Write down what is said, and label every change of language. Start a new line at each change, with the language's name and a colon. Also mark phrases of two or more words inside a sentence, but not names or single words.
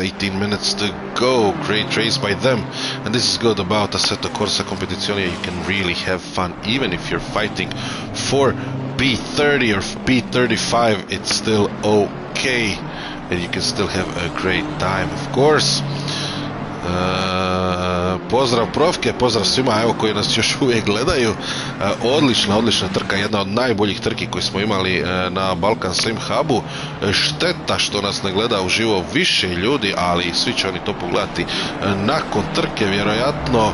English: 18 minutes to go. Great race by them, and this is good about ASSETTO CORSA COMPETIZIONE. You can really have fun even if you're fighting for P30 or P35. It's still okay, and you can still have a great time, of course.
Bosnian: Pozdrav Profke, pozdrav svima evo koji nas još uvijek gledaju. Odlična trka, jedna od najboljih trki koje smo imali na Balkan SimHubu. Šteta što nas ne gleda uživo više ljudi, ali svi će oni to pogledati nakon trke vjerojatno.